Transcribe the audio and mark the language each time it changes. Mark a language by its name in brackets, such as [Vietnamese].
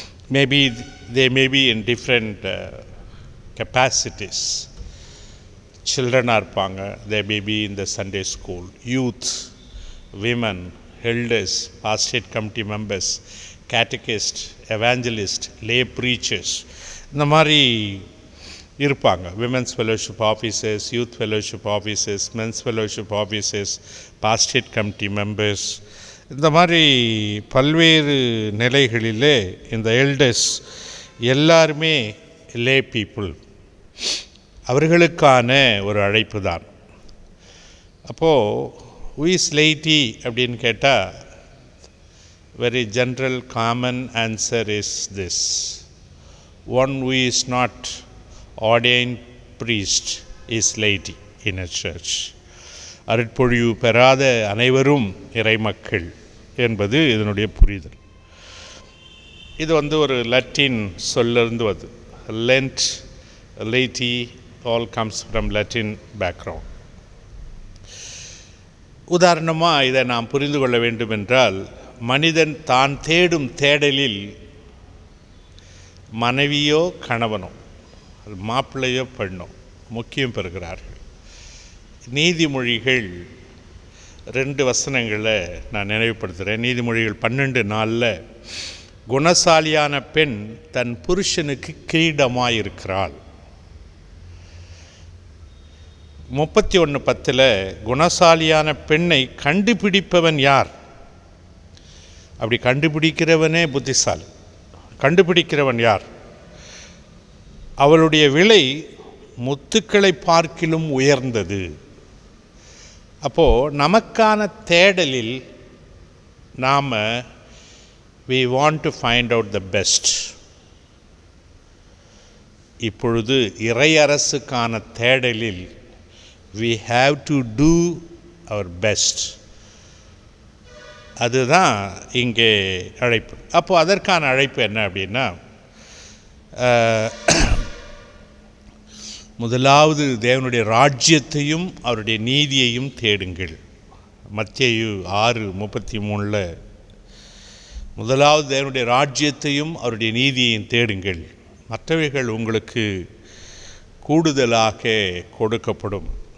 [English] Maybe they may be in different capacities. Children [Tamil] இருப்பாங்க, [English] they may be in the Sunday school, youth, women, elders, pastorate committee members, catechist, evangelist, lay preachers, [Tamil] இந்த மாதிரி இருப்பாங்க. [English] women's fellowship officers, youth fellowship officers, men's fellowship officers, pastorate committee members, [Tamil] இந்த மாதிரி பல்வேறு நிலைகளிலே இந்த elders எல்லாருமே லே பீப்புள். அவர்களுக்கான ஒரு அழைப்பு தான். அப்போது [English] who is laity [Tamil] அப்படின்னு கேட்டால் [English] Very general common answer is this: one who is not ordained priest is laity in a church. [Tamil] அருட்பொழிவு பெறாத அனைவரும் இறைமக்கள் என்பது இதனுடைய புரிதல். இது ஒரு லத்தீன் சொல்லிருந்து வருது. [English] Lent, laity all comes from Latin background. [Tamil] உதாரணமாக இதை நாம் புரிந்து கொள்ள வேண்டும் என்றால், மனிதன் தான் தேடும் தேடலில் மனைவியோ கணவனோ மாப்பிள்ளையோ பெண்ணோ முக்கியம் பெறுகிறார்கள். நீதிமொழிகள் 2 வசனங்களை நான் நினைவுபடுத்துகிறேன். நீதிமொழிகள் 12:4 குணசாலியான பெண் தன் புருஷனுக்கு கிரீடமாயிருக்கிறாள். 31:10 குணசாலியான பெண்ணை கண்டுபிடிப்பவன் யார்? அப்படி கண்டுபிடிக்கிறவனே புத்திசாலி. கண்டுபிடிக்கிறவன் யார்? அவளுடைய விலை முத்துக்களை பார்க்கிலும் உயர்ந்தது. அப்போது நமக்கான தேடலில் நாம் [English] we want to find out the best. [Tamil] இப்பொழுது இறையரசுக்கான தேடலில் [English] we have to do our best. [Tamil] அதுதான் இங்கே அழைப்பு. அப்போது அதற்கான அழைப்பு என்ன அப்படின்னா, முதலாவது தேவனுடைய ராஜ்யத்தையும் அவருடைய நீதியையும் தேடுங்கள். மத்தேயு 6:33 முதலாவது தேவனுடைய ராஜ்யத்தையும் அவருடைய நீதியையும் தேடுங்கள், மற்றவைகள் உங்களுக்கு கூடுதலாக கொடுக்கப்படும்.